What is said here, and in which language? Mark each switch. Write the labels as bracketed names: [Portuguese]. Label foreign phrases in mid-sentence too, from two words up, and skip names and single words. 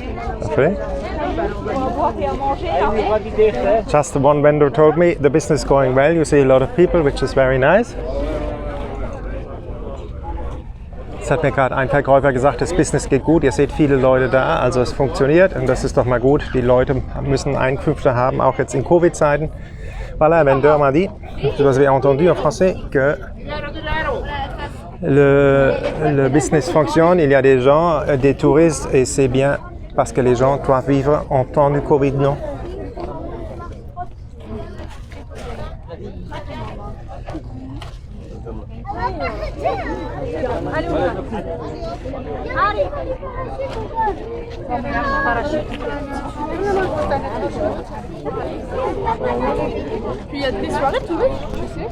[French] Parfait. [English] Just one vendor told me the business is going well. You see a lot of people, which is very nice. [German] Es hat mir gerade ein Verkäufer gesagt, das Business geht gut, ihr seht viele Leute da, also es funktioniert und das ist doch mal gut. Die Leute müssen Einkünfte haben, auch jetzt in Covid-Zeiten. [French] Voilà, un vendeur m'a dit, vous avez entendu en français, que le business fonctionne, il y a des gens, des touristes et c'est bien parce que les gens doivent vivre en temps du Covid, non? Puis il y a des soirées tout le tu sais.